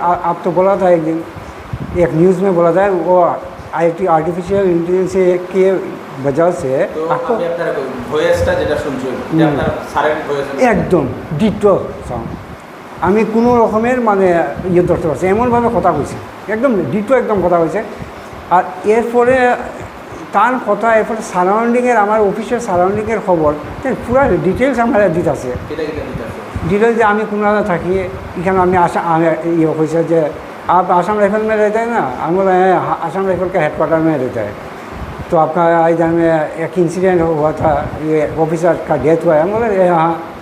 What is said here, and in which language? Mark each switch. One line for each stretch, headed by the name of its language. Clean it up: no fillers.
Hindi: आप तो बोला था एक दिन, एक न्यूज़ में बोला था वो आर्टिफिशियल इंटेलिजेंस के वजह से आपको एकदम डिटो साउंड
Bangla: আমি কোনো রকমের মানে ধরতে পারছি, এমনভাবে কথা কইছে, একদম ডিটো একদম কথা কইছে। আর এরপরে তার কথা, এরপরে সারাউন্ডিংয়ের, আমার অফিসের সারাউন্ডিংয়ের খবর পুরো ডিটেলস আমার দিতে আছে। ডিটেলস যে আমি কোনো থাকি এখানে, আমি ইয়ে হয়েছে যে
Hindi: आप आसाम राइफल में रहते हैं ना? हम बोले आसाम राइफल का हेडक्वार्टर में रहता है। तो आपका इधर में एक इंसिडेंट हुआ था, ये ऑफिसर का डेथ हुआ है। हम बोले हाँ।